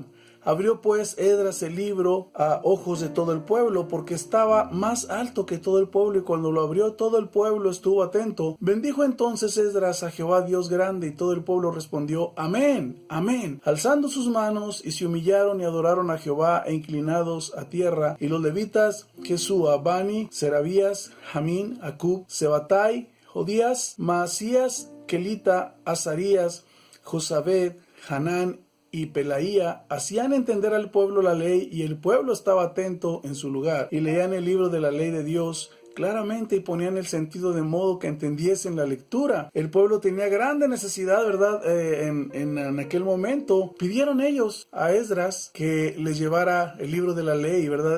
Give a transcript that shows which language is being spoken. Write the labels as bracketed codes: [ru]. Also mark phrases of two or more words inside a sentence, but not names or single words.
[es] Abrió pues Esdras el libro a ojos de todo el pueblo, porque estaba más alto que todo el pueblo, y cuando lo abrió todo el pueblo estuvo atento. Bendijo entonces Esdras a Jehová Dios grande, y todo el pueblo respondió: Amén, amén, alzando sus manos, y se humillaron y adoraron a Jehová, inclinados a tierra. Y los levitas, Jesúa, Bani, Serabías, Jamín, Acub, Sebatai, Jodías, Maasías, Kelita, Azarías, Josabed, Hanán y Pelaía hacían entender al pueblo la ley, y el pueblo estaba atento en su lugar, y leían el libro de la ley de Dios claramente y ponían el sentido de modo que entendiesen la lectura. El pueblo tenía grande necesidad, ¿verdad? En aquel momento pidieron ellos a Esdras que les llevara el libro de la ley, ¿verdad?